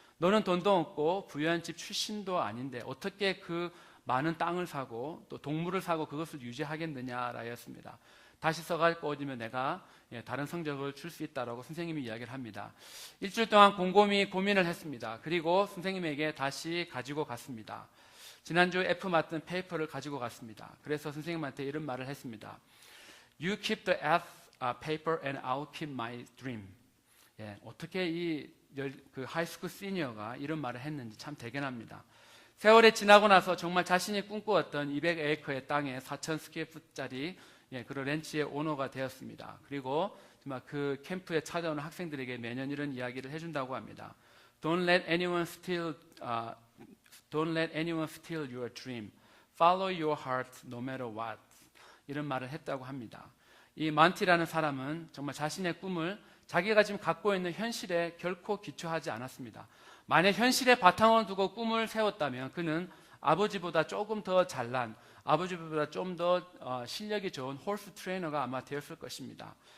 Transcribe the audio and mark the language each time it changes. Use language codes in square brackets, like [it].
[ko] 너는 돈도 없고 부유한 집 출신도 아닌데 어떻게 그 많은 땅을 사고 또 동물을 사고 그것을 유지하겠느냐라였습니다. 다시 써가지고 오면 내가 다른 성적을 줄 수 있다라고 선생님이 이야기를 합니다. 일주일 동안 곰곰이 고민을 했습니다. 그리고 선생님에게 다시 가지고 갔습니다. 지난주 F 맡은 페이퍼를 가지고 갔습니다. 그래서 선생님한테 이런 말을 했습니다. [en] You keep the F paper and I'll keep my dream. [ko] 예, 어떻게 그 하이스쿨 시니어가 이런 말을 했는지 참 대견합니다. 세월이 지나고 나서 정말 자신이 꿈꾸었던 200에이커의 땅에 4,000스퀘어풋짜리 그런 렌치의 오너가 되었습니다. 그리고 정말 그 캠프에 찾아오는 학생들에게 매년 이런 이야기를 해준다고 합니다. [en] Don't let anyone steal your dream. Follow your heart no matter what. [ko] 이런 말을 했다고 합니다. 이 만티라는 사람은 정말 자신의 꿈을 자기가 지금 갖고 있는 현실에 결코 기초하지 않았습니다. 만약 현실에 바탕을 두고 꿈을 세웠다면 그는 아버지보다 조금 더 잘난, 아버지보다 좀 더 실력이 좋은 홀스 트레이너가 아마 되었을 것입니다.